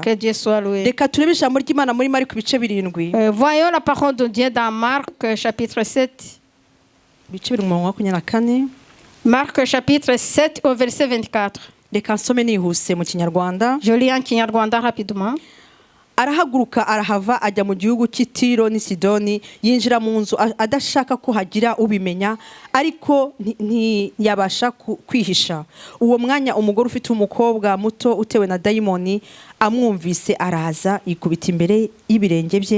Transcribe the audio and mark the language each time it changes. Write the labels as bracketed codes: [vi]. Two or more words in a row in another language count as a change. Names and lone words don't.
[fr] Que Dieu soit loué. Voyons la parole de Dieu dans Marc chapitre 7. Marc chapitre 7 au verset 24. Je lis en Kinyarwanda rapidement. [rw] arahaguruka arahava ajya mu gihugu cy'Itiro ni Sidoni yinjira mu nzu adashaka ko hagira ubimenya ariko ntiyabasha kwihisha. Uwo mwanya umugore ufite umukobwa muto utewe na dayimoni amwumvise araza ikubita imbere y'ibirenge bye.